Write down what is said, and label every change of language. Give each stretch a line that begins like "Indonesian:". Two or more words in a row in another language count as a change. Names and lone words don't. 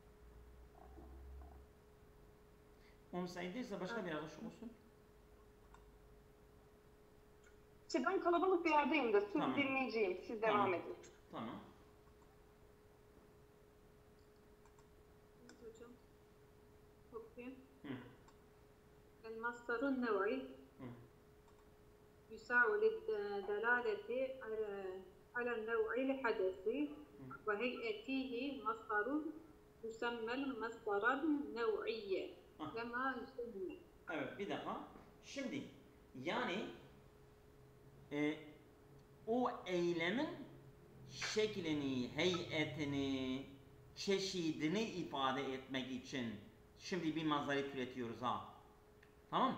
Turkish: O müsait değilse başka bir arkadaş olsun. Ben kalabalık bir yerdeyim da siz Tamam. dinleyeceğim. Siz Tamam. devam edin. Tamam. hocam. Okuyayım.
Arabic: المصدر النوعي يساع للدلالة على النوع الحدثي وهيئته مصدر يسمى المصدر النوعي كما يسمى.
Turkish: Evet bir defa. Şimdi yani o eylemin şeklini, heyetini, çeşidini ifade etmek için şimdi bir mazhar türetiyoruz ha. Tamam?